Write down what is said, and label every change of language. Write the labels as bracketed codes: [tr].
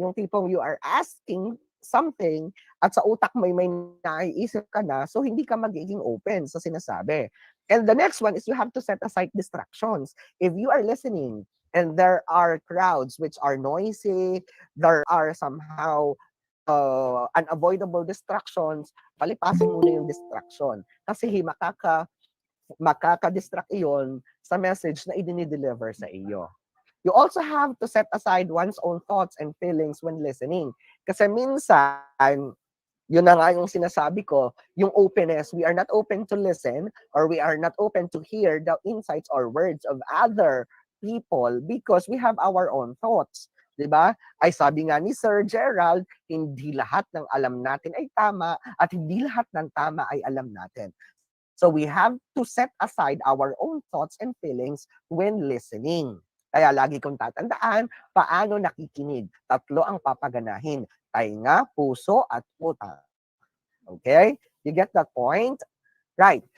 [tl] Yung tipong [en] you are asking something [tl] at sa utak may naiisip ka na, so hindi ka magiging open sa sinasabi. [en] And the next one is you have to set aside distractions. If you are listening and there are crowds which are noisy, there are somehow unavoidable distractions, [tl] palipasin mo na yung distraction. Kasi makaka-distract iyon sa message na i-deliver sa iyo. [en] You also have to set aside one's own thoughts and feelings when listening. [tl] Kasi minsan, yun na nga yung sinasabi ko, yung openness, [en] we are not open to listen or we are not open to hear the insights or words of other people because we have our own thoughts. [tl] Diba? Ay sabi nga ni Sir Gerald, hindi lahat ng alam natin ay tama at hindi lahat ng tama ay alam natin. [en] So we have to set aside our own thoughts and feelings when listening. [tl] Kaya lagi kong tatandaan, paano nakikinig? Tatlo ang papaganahin. Tainga, puso, at utak. [en] Okay? You get that point? Right.